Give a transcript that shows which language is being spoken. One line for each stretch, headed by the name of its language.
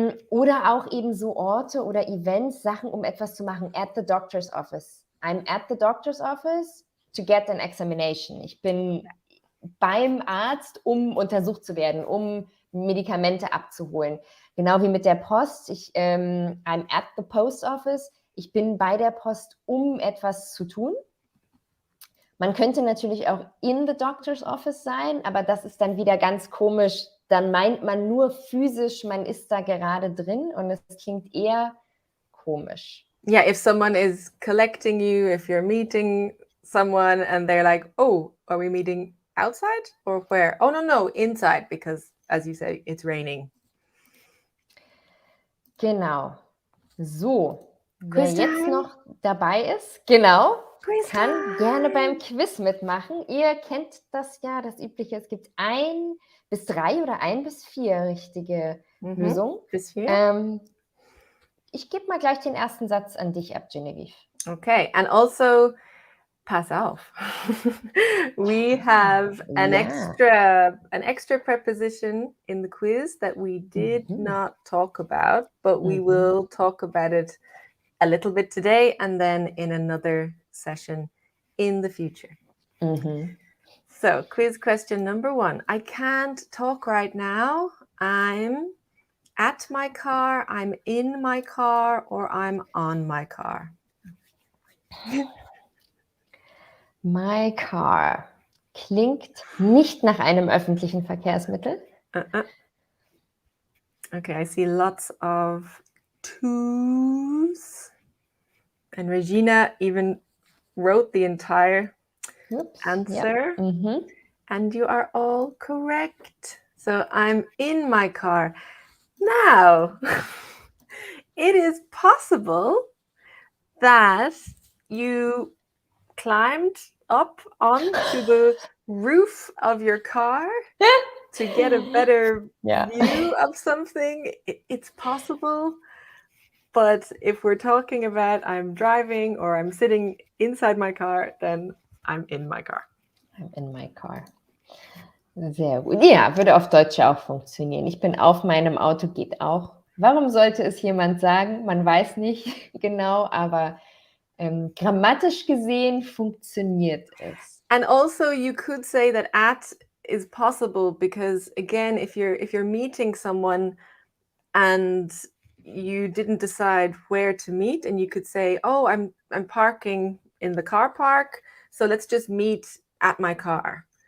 German: Oder auch eben so Orte oder Events, Sachen, um etwas zu machen.
English: At the doctor's office. I'm at the doctor's office to get an examination.
German: Ich bin beim Arzt, um untersucht zu werden, um Medikamente abzuholen. Genau wie mit der Post.
English: I'm at the post office.
German: Ich bin bei der Post, um etwas zu tun. Man könnte natürlich auch
English: in the doctor's office
German: sein, aber das ist dann wieder ganz komisch. Dann meint man nur physisch, man ist da gerade drin und es klingt eher komisch.
English: Yeah, if someone is collecting you, if you're meeting someone and they're like, oh, are we meeting outside or where? Oh, no, inside, because as you say, it's raining.
German: Genau. So, wer
English: Quiz
German: jetzt
English: time.
German: noch dabei ist, genau,
English: Quiz
German: kann gerne
English: time.
German: beim Quiz mitmachen. Ihr kennt das ja, das Übliche. Es gibt 1 bis 3 oder 1 bis 4 richtige Lösungen. Bis hier. Ich gebe mal gleich den ersten Satz an dich ab, Genevieve.
English: Okay, and also
German: pass auf.
English: We have an extra preposition in the quiz that we did not talk about, but we will talk about it a little bit today and then in another session in the future. So, quiz question number 1. I can't talk right now. I'm at my car, I'm in my car, or I'm on my car. My car
German: klingt nicht nach einem öffentlichen Verkehrsmittel.
English: Okay, I see lots of twos. And Regina even wrote the entire answer. Yep. And you are all correct. So I'm in my car. Now, it is possible that you climbed up onto the roof of your car to get a better view of something. It's possible. But if we're talking about I'm driving or I'm sitting inside my car, then I'm in my car. I'm in my car.
German: Sehr gut. Ja, würde auf Deutsch auch funktionieren. Ich bin auf meinem Auto, geht auch. Warum sollte es jemand sagen? Man weiß nicht genau, aber grammatisch gesehen funktioniert es.
English: And also you could say that at is possible because again, if you're meeting someone and you didn't decide where to meet, and you could say, oh, I'm parking in the car park, so let's just meet at my car.